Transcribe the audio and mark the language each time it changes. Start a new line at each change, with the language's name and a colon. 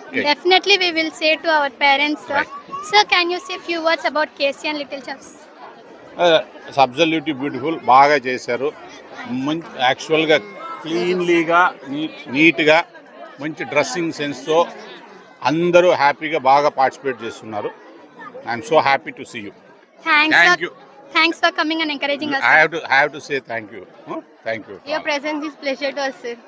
English: Definitely we will say to our parents, sir. Right. Sir, can you say few words about KCN Little Chefs?
Telugu: Absolutely beautiful, బాగా చేశారు. యాక్చువల్గా క్లీన్లీగా నీట్గా మంచి dressing సెన్స్తో అందరూ హ్యాపీగా బాగా పార్టిసిపేట్ చేస్తున్నారు.
English: I'm so happy to see you. Thank you. Thanks for coming and encouraging us. I have to say thank you. Thank you. Your presence is pleasure to us, sir.